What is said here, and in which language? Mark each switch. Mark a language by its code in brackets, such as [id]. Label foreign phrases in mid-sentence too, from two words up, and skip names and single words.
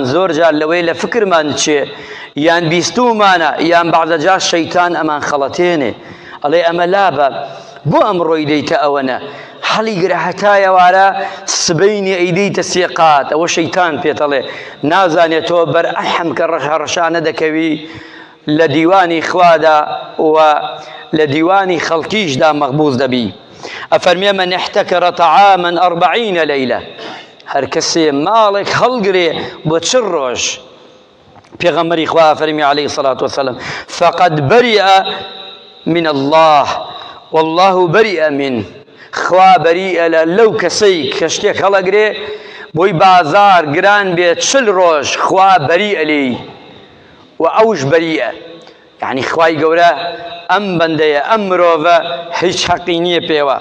[ckb] زۆر جار لەوەی لە فکرمان چێ یان بیستومانە یان بەعدەجا شەیتان ئەمان خەڵەتێنێ ئەڵێ ئەمە لابە بۆ ئەمڕۆی دەیتە ئەوەنە هەڵی گرە هەتای ئەوارە سبەینی ئەیدەیتە سێقات، ئەوە شەیتان پێتەڵێ نازانێت تۆ بەر ئەحەم کە ڕەشانە دەکەوی لە دیوانی خوادا و لە دیوانی خەڵکیشدا مەغبوز دەبی. [ar] ئەفەرمێ من احتكر طعاما 40 ليلة، [ckb] هەر کەسێ ماڵێک هەڵگرێ بۆ چل ڕۆژ، پێغەمبەری خوا فەرمی [ar] عليه الصلاة والسلام فقد برئ من الله والله برئ منه، [ckb] خوا بەریئە لەو کەسەی کە شتێک هەڵەگرێ بۆی بازار گران بێ 40 ڕۆژ، خوا بەریئە لێی و ئەوش بەریئە. یعنی خوای گەورە ئەم بەندەیە ئەم مرۆڤە هیچ حەقی نییە پێوە.